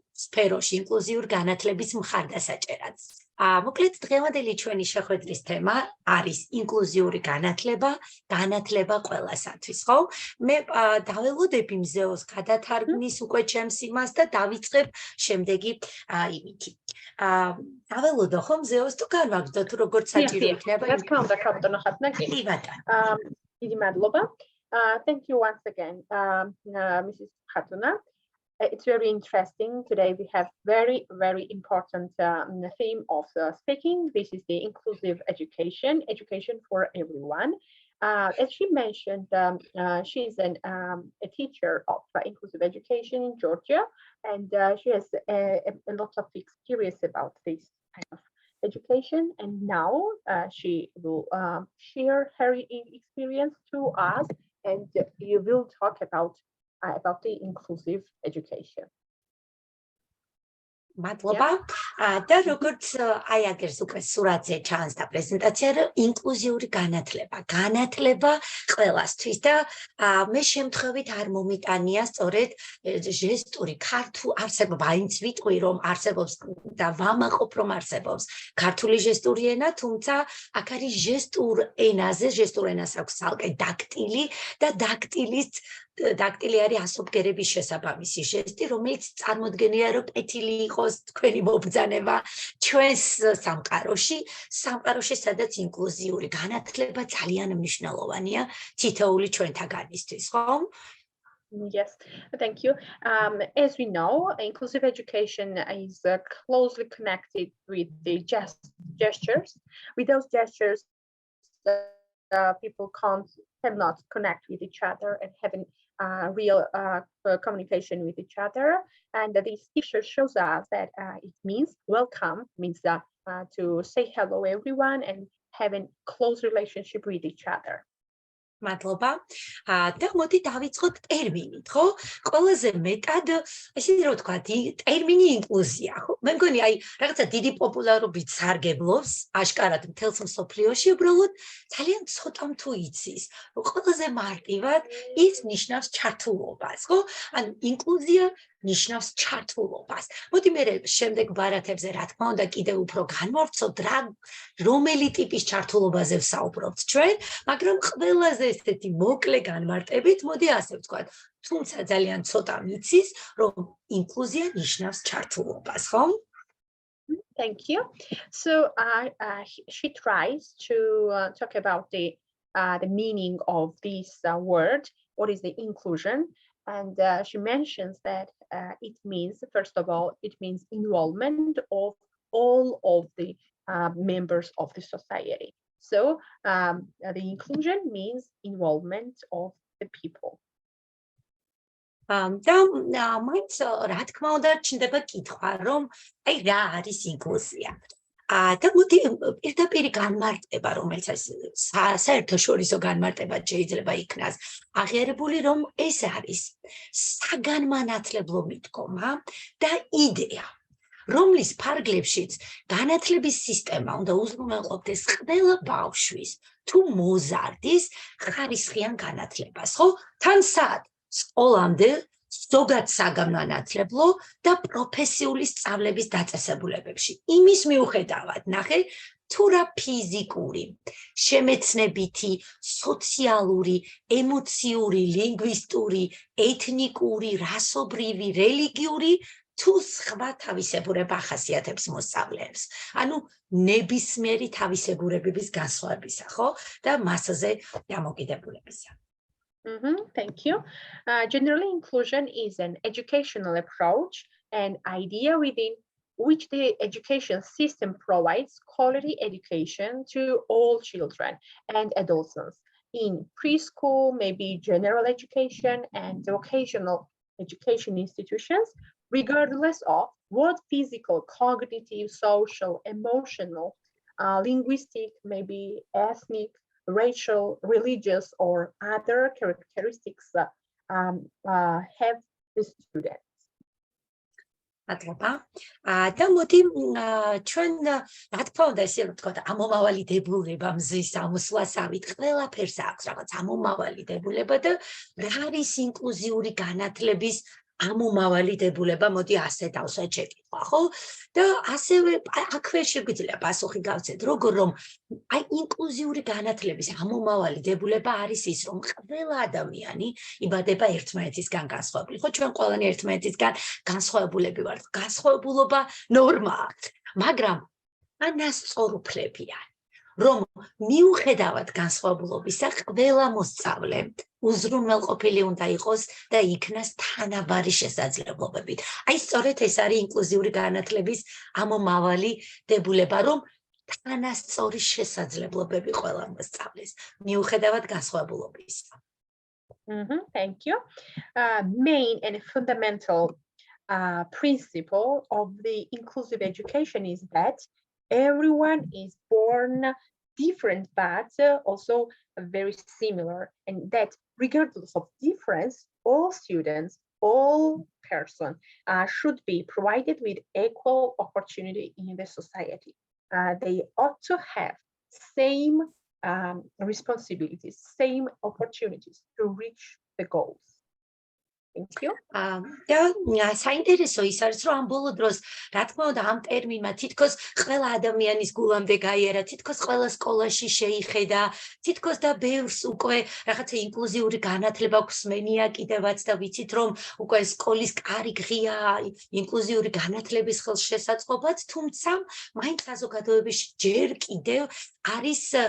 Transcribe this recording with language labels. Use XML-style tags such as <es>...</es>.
<ka>სფეროში ინკლუზიური განათლების მხარდასაჭერად. მოკლედ დღევანდელი ჩვენი შეხვედრის თემა არის ინკლუზიური განათლება ყველასათვის, ხო? მე დაველოდები მზეოს გადათარგმნის უკვე ჩემს იმას და დავიწყებ შემდეგი იმითი. დაველოდო ხო მზეოს თუ განვაგრძოთ თუ როგორც საჭირო იქნება? რა თქმა უნდა, ქაბატონო ხატნაკი. კი ბატონო. დიდი მადლობა.</ka> <en>Thank you once again, Mrs. Khatuna. It's very interesting. Today we have very, very important theme of speaking. This is the inclusive education for everyone. As she mentioned, she's a teacher of inclusive education in Georgia, and she has a lot of experience about this kind of education. And now she will share her experience to us, and you will talk about the inclusive education.</en> <ka>მადლობა. და როგორც აი აგერს უკვე სურათზე ჩანს და პრეზენტაცია, ინკლუზიური განათლება ყველასთვის და მე შემთხვევით არ მომიტანია სწორედ ჟესტური ქართულ არსებობა, აინც ვიტყვი რომ არსებობს და ვამაყობ რომ არსებობს ქართული ჟესტური ენა, თუმცა აქ არის ჟესტურ ენას აქვს ცალკე დაქტილი და დაქტილი არის ასობგერების შესაბამისი ჟესტი, რომელიც წარმოდგენია რომ კეთილი იყოს თქვენი მობრძანება ჩვენს სამყაროში, სადაც ინკლუზიური განათლება ძალიან მნიშვნელოვანია თითოეული ჩვენთაგანისთვის, ხო?</ka> <en>Yes, thank you. As we know, inclusive education is closely connected with the gestures. With those gestures, people cannot connect with each other and having real communication with each other. And this picture shows us that it means welcome, means to say hello everyone and having close relationship with each other.</en> <ka>მადლობა. და მოდი დავიწყოთ ტერმინით, ხო? ყველაზე მეტად ესე რომ ვთქვა, ტერმინი ინკლუზია, ხო? მე მგონი აი რაღაცა დიდი პოპულარობით სარგებლობს, აშკარად მთელს მსოფლიოში, უბრალოდ ძალიან ცოტამ თუ იცის, რომ ყველაზე მარტივად ის ნიშნავს ჩართულობას, ხო? ან ინკლუზია ნიშნავს ჩართულობას. მოდი მე შემდეგ ბარათებზე რა თქმა უნდა კიდევ უფრო განვავრცობთ რომელი ტიპის ჩართულობაზე ვსაუბრობთ ჩვენ, მაგრამ ყველაზე ესეთი მოკლე განმარტებით, მოდი ასე ვთქვათ, თუმცა ძალიან ცოტა მიცის, რომ ინკლუზია ნიშნავს ჩართულობას, ხო?</ka> <en>Thank you. So she tries to talk about the meaning of this word. What is the inclusion? And she mentions that it means, first of all, it means involvement of all of the members of the society. So the inclusion means involvement of the people.</en> <ka>და მაინც რა თქმა უნდა ჩნდება კითხვა, რომ აი რა არის ინკლუზია? და მოდი პირდაპირ განმარტება, რომელიც საერთაშორისო განმარტება შეიძლება იქნას აღიარებული, რომ ეს არის საგანმანათლებლო მიდგომა და იდეა, რომლის ფარგლებშიც განათლების სისტემა უნდა უზრუნველყოფდეს ყველა ბავშვის თუ მოზარდის ხარისხიან განათლებას, ხო? თან სად სკოლამდე ზოგად საგანმანათლებლო და პროფესიული სწავლების დაწესებულებებში. იმის მიუხედავად, ნახე, თუ რა ფიზიკური, შემეცნებითი, სოციალური, ემოციური, ლინგვისტური, ეთნიკური, რასობრივი, რელიგიური თუ სხვა თავისებურება ახასიათებს მოსწავლეებს. ანუ ნებისმიერი თავისებურებების განსხვავებისა, ხო? და მასზე დამოკიდებულებისა.</ka> <en>Thank you. Generally, inclusion is an educational approach and idea within which the education system provides quality education to all children and adolescents in preschool, maybe general education and vocational education institutions, regardless of what physical, cognitive, social, emotional, linguistic, maybe ethnic, racial, religious, or other characteristics have the students.</en> <ka>მადლობა. და მოდი ჩვენ რა თქმა უნდა ესე რომ ვთქვათ, ამომავალი დებულება მზის ამოსვლასავით ყველაფერს აქვს რაღაც ამომავალი დებულება და რა არის ინკლუზიური განათლების ამომავალი დებულება, მოდი ასე დავსვათ შეკითხვა, ხო? და ასევე აქვე შეგვიძლია პასუხი გავცეთ, როგორ რომ აი ინკლუზიური განათლების ამომავალი დებულება არის ის, რომ ყველა ადამიანი იბადება ერთმანეთისგან განსხვავებული. ხო, ჩვენ ყველანი ერთმანეთისგან განსხვავებულები ვართ. განსხვავებულობა ნორმაა, მაგრამ ანასწორუფლებია. რომ მიუხედავად განსხვავებულობისა, ყველა მოსწავლე უზრუნველყოფილი უნდა იყოს და იქნას თანაბარი შესაძლებლობებით. აი სწორედ ეს არის ინკლუზიური განათლების ამომავალი დებულება, რომ თანასწორი შესაძლებლობები ყველა მოსწავლეს, მიუხედავად განსხვავებულობისა.</ka> <en>Thank you. Main and fundamental principle of the inclusive education is that everyone is born different, but also very similar, and that regardless of difference, all students, all persons should be provided with equal opportunity in the society. They ought to have same responsibilities, same opportunities to reach the goals. Thank you.</en> <ka>და საინტერესო ის არის, რომ ამ ბოლო დროს, რა თქმა უნდა, ამ ტერმინმა თითქოს ყველა ადამიანის გულამდე გაიარა, თითქოს ყველა სკოლაში შეიხედა, თითქოს და ბევრს უკვე რაღაცა ინკლუზიური განათლება გვსმენია კიდევაც და ვიცით, რომ უკვე სკოლის კარი ღია ინკლუზიური განათლების ხელშესაწყობად, თუმცა მაინც საზოგადოებაში ჯერ კიდევ არის</ka>